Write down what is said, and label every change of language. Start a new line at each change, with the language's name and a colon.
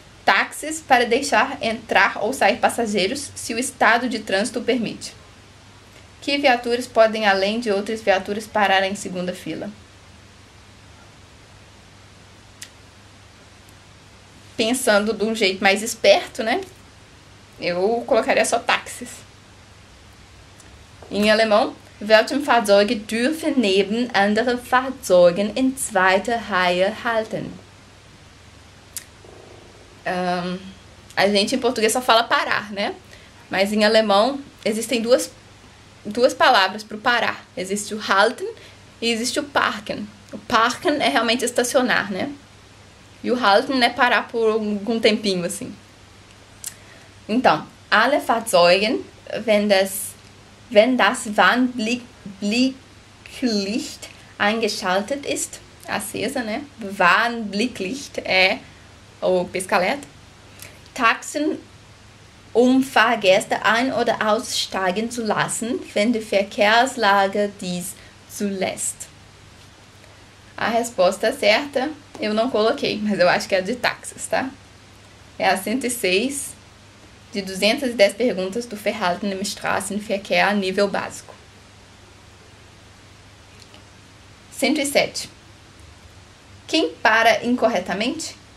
Portuguese: Táxis para deixar entrar ou sair passageiros, se o estado de trânsito o permite. Que viaturas podem, além de outras viaturas, parar em segunda fila? Pensando de um jeito mais esperto, né? Eu colocaria só táxis. Em alemão,
German: welche Fahrzeuge dürfen neben anderen Fahrzeugen in zweiter Reihe halten?
Portuguese: A gente em português só fala parar, né? Mas em alemão existem duas palavras para o parar. Existe o halten e existe o parken. O parken é realmente estacionar, né? E o halten é parar por algum tempinho, assim. Então,
German: alle Fahrzeugen, wenn das Warnblicklicht eingeschaltet ist,
Portuguese: acesa, né? Warnblicklicht é o pisca-alerta.
German: Taxen, Fahrgäste ein- oder aussteigen zu lassen, wenn die Verkehrslage dies zulässt.
Portuguese: A resposta certa eu não coloquei, mas eu acho que é a de táxis, tá? É a 106 de 210 perguntas do Verhalten im Straßenverkehr nível básico. 107. Quem para incorretamente?